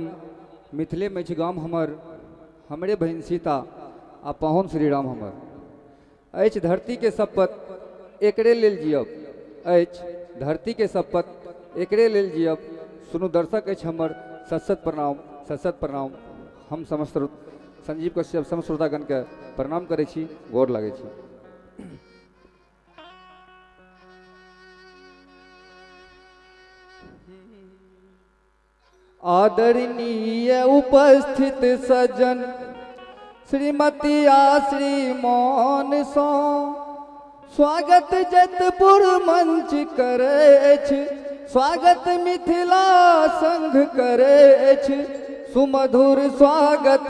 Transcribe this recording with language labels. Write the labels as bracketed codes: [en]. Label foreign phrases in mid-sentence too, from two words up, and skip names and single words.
[mai] मिथिले में छी गाम हमर हमरे बहन सीता आ पाहुन श्री राम हमर अछि धरती के शपथ एकरे लेल जियब अछि धरती के शपथ एकरे लेल जियब सुनु दर्शक अछि हमर सत प्रणाम हम समस्त संजीव कश्यप समस्त श्रोतागण के प्रणाम करै छी गोर लागै छी। आदरणीय उपस्थित सज्जन श्रीमती श्रीमान सो स्वागत जतपुर मंच करे स्वागत मिथिला संघ करे सुमधुर स्वागत